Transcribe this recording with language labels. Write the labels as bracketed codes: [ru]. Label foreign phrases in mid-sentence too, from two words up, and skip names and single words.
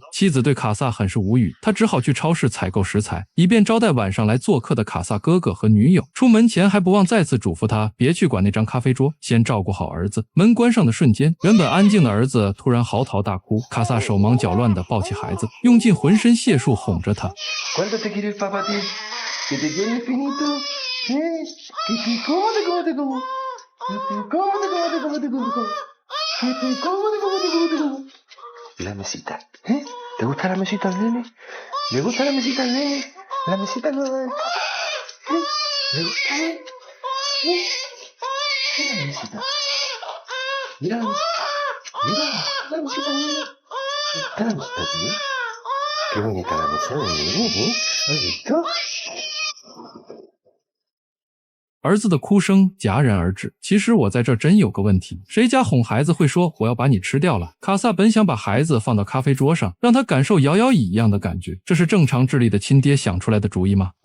[zh] 妻子对卡萨很是无语，他只好去超市采购食材，以便招待晚上来做客的卡萨哥哥和女友。出门前还不忘再次嘱咐他别去管那张咖啡桌，先照顾好儿子。门关上的瞬间，原本安静的儿子突然嚎啕大哭，卡萨手忙脚乱地抱起孩子，用尽浑身解数哄着他。 [es] ¿Cuánto te quiere el papá a ti? ¿Que te quiere infinito? ¿Eh? ¿Cómo te como? La mesita, ¿eh? ¿Te gusta la mesita al nene? ¿Le gusta la mesita al nene? La mesita nueva, ¿eh? ¿Le gusta, eh? Mira la mesita. Mira la mesita. Mira la mesita al nene. ¿Está la mesita a ti? Qué bonita la mesa de nene, ¿eh? ¿Has visto? [zh] 儿子的哭声戛然而止。其实我在这真有个问题，谁家哄孩子会说我要把你吃掉了？卡萨本想把孩子放到咖啡桌上，让他感受摇摇椅一样的感觉，这是正常智力的亲爹想出来的主意吗？